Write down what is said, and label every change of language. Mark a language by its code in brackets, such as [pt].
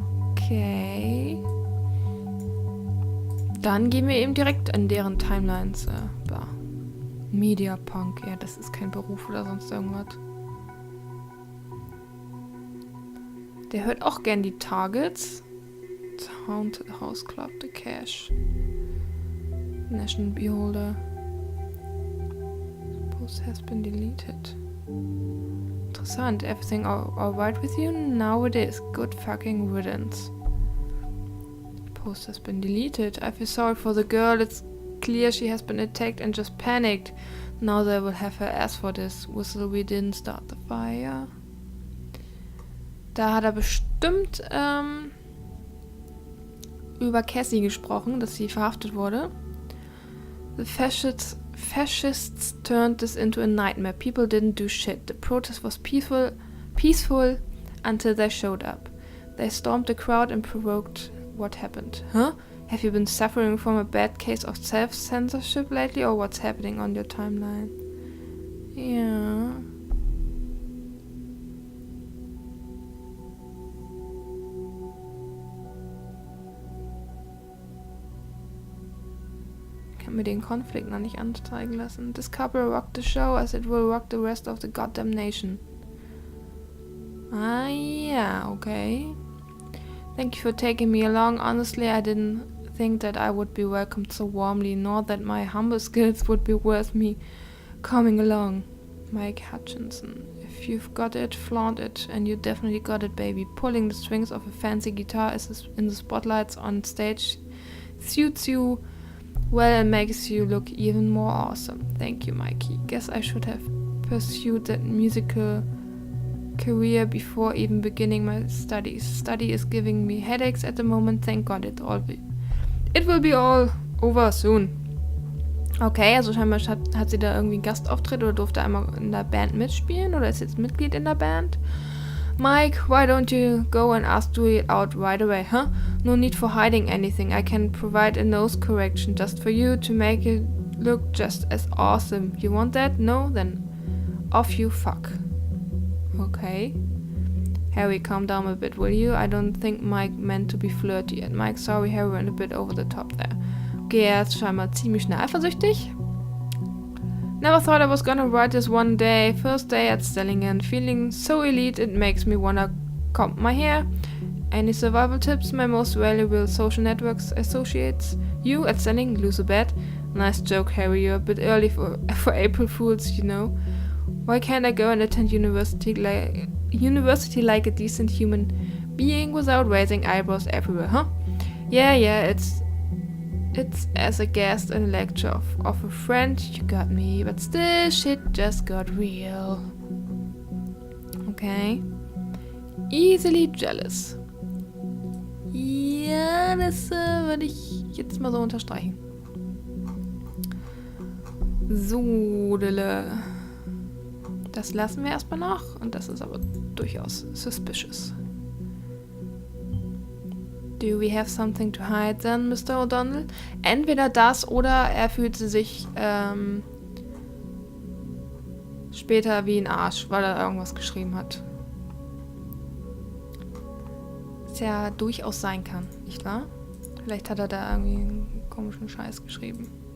[en] Okay. [de] Dann gehen wir eben direkt an deren Timelines. Mediapunk, ja, das ist kein Beruf oder sonst irgendwas. Der hört auch gern die Targets. [en] Haunted House Club, The Cash. National Beholder. Post has been deleted. Interessant. Everything all right with you? Now it is. Good fucking riddance. Post has been deleted. I feel sorry for the girl. It's clear she has been attacked and just panicked. Now they will have her ass for this. Whistle, we didn't start the fire. [de] Da hat er bestimmt über Cassie gesprochen, dass sie verhaftet wurde. [en] The fascists turned this into a nightmare. People didn't do shit. The protest was peaceful until they showed up. They stormed the crowd and provoked what happened. Huh? Have you been suffering from a bad case of self-censorship lately, or what's happening on your timeline? [de] Ja. Mir den Konflikt noch nicht anzeigen lassen. [en] This couple rocked the show as it will rock the rest of the goddamn nation. Ah, yeah, okay. Thank you for taking me along. Honestly, I didn't think that I would be welcomed so warmly, nor that my humble skills would be worth me coming along. Mike Hutchinson. If you've got it, flaunt it. And you definitely got it, baby. Pulling the strings of a fancy guitar in the spotlights on stage suits you well and makes you look even more awesome. Thank you, Mikey. Guess I should have pursued that musical career before even beginning my studies. Study is giving me headaches at the moment. Thank God it will be all over soon. [de] Okay, also scheinbar hat sie da irgendwie einen Gastauftritt oder durfte einmal in der Band mitspielen oder ist jetzt Mitglied in der Band. [en] Mike, why don't you go and ask Juliet out right away, huh? No need for hiding anything. I can provide a nose correction just for you to make it look just as awesome. You want that? No? Then off you fuck. Okay. Harry, calm down a bit, will you? I don't think Mike meant to be flirty. And Mike, sorry, Harry went a bit over the top there. [de] Okay, er ist scheinbar ziemlich schnell eifersüchtig. [en] Never thought I was gonna write this one day. First day at Stellingen. Feeling so elite it makes me wanna comb my hair. Any survival tips? My most valuable social networks associates. You at Stellingen, lose a bet. Nice joke, Harry. You're a bit early for April Fools, you know. Why can't I go and attend university like a decent human being without raising eyebrows everywhere, huh? Yeah, it's as a guest and a lecture of a friend. You got me, but still shit just got real. Okay. Easily jealous. [de] Ja, das würde ich jetzt mal so unterstreichen. So, das lassen wir erstmal noch. Und das ist aber durchaus suspicious. [en] Do we have something to hide then, Mr. O'Donnell? [de] Entweder das oder er fühlte sich später wie ein Arsch, weil er irgendwas geschrieben hat. Was ja durchaus sein kann, nicht wahr? Vielleicht hat er da irgendwie einen komischen Scheiß geschrieben.